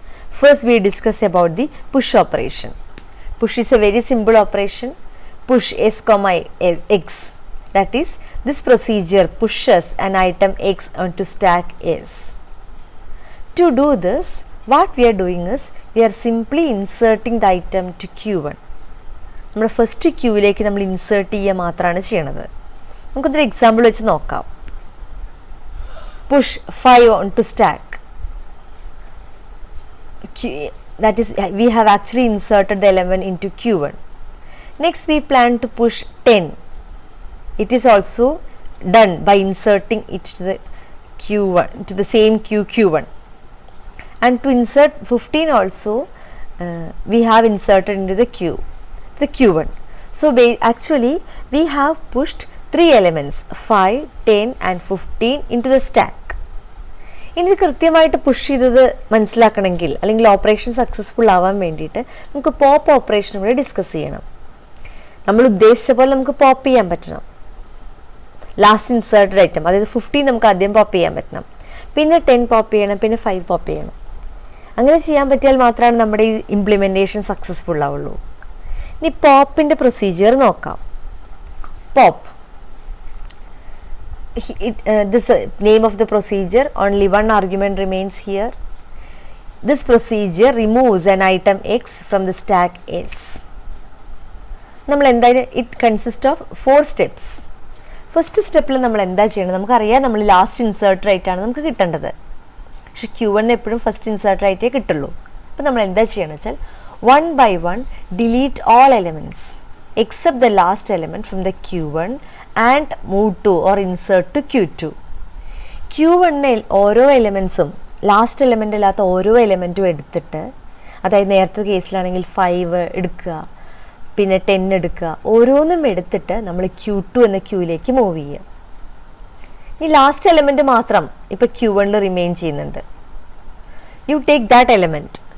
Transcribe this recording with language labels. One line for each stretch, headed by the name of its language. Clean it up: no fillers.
English: First we discuss about the push operation. Push is a very simple operation. Push s comma x, that is this procedure pushes an item x onto stack s. To do this, what we are doing is we are simply inserting the item to Q1.
Malayalam: നമ്മുടെ first ക്യൂവിലേക്ക് നമ്മൾ insert ചെയ്യുക മാത്രമാണ് ചെയ്യണത്. നമുക്കൊരു example വെച്ച് നോക്കാം.
English: Push 5 onto stack. That is, we have actually inserted the element into Q1. Next we plan to push 10. It is also done by inserting it to the Q1, to the same queue Q1. and to insert 15 also we have inserted into the Q1. So actually we have pushed 3 elements 5, 10 and 15 into the stack.
Malayalam: ഇനി ഇത് കൃത്യമായിട്ട് push ചെയ്തത് മനസ്സിലാക്കണമെങ്കിൽ അല്ലെങ്കിൽ operation successful ആവാൻ വേണ്ടിയിട്ട് നമുക്ക് pop ഓപ്പറേഷനും കൂടെ ഡിസ്കസ് ചെയ്യണം. നമ്മൾ ഉദ്ദേശിച്ച പോലെ നമുക്ക് പോപ്പ് ചെയ്യാൻ പറ്റണം. ലാസ്റ്റ് ഇൻസേർട്ടഡ് ഐറ്റം, അതായത് 15 നമുക്ക് ആദ്യം പോപ്പ് ചെയ്യാൻ പറ്റണം, പിന്നെ 10 പോപ്പ് ചെയ്യണം, പിന്നെ 5 പോപ്പ് ചെയ്യണം. അങ്ങനെ ചെയ്യാൻ പറ്റിയാൽ മാത്രമാണ് നമ്മുടെ ഈ ഇംപ്ലിമെൻറ്റേഷൻ സക്സസ്ഫുൾ ആവുള്ളൂ. ഇനി പോപ്പിൻ്റെ പ്രൊസീജിയർ നോക്കാം.
English: Pop, this name of the procedure, only one argument remains here. This procedure removes an item X from the stack S.
Malayalam: നമ്മൾ എന്തായാലും
English: It consist of 4 steps.
Malayalam: First സ്റ്റെപ്പിൽ നമ്മൾ എന്താ ചെയ്യണം? നമുക്കറിയാം നമ്മൾ ലാസ്റ്റ് ഇൻസേർട്ടർ ആയിട്ടാണ് നമുക്ക് കിട്ടേണ്ടത്. പക്ഷെ Q1 എപ്പോഴും ഫസ്റ്റ് ഇൻസേർട്ടർ ആയിട്ടേ കിട്ടുള്ളൂ. അപ്പോൾ നമ്മൾ എന്താ ചെയ്യണം വെച്ചാൽ
English: 1 by 1 delete all elements except the last element from the Q1 and move to or insert to Q2.
Malayalam: Q1ൽ ഓരോ എലിമെൻസും ലാസ്റ്റ് എലിമെൻ്റ് അല്ലാത്ത ഓരോ എലിമെൻറ്റും എടുത്തിട്ട്, അതായത് നേരത്തെ കേസിലാണെങ്കിൽ 5 എടുക്കുക, പിന്നെ 10 എടുക്കുക, ഓരോന്നും എടുത്തിട്ട് നമ്മൾ Q2 എന്ന ക്യൂയിലേക്ക് മൂവ് ചെയ്യുക. ഈ ലാസ്റ്റ് എലിമെൻറ്റ് മാത്രം ഇപ്പോൾ Q1ൽ റിമെയിൻ ചെയ്യുന്നുണ്ട്.
English: You take that element.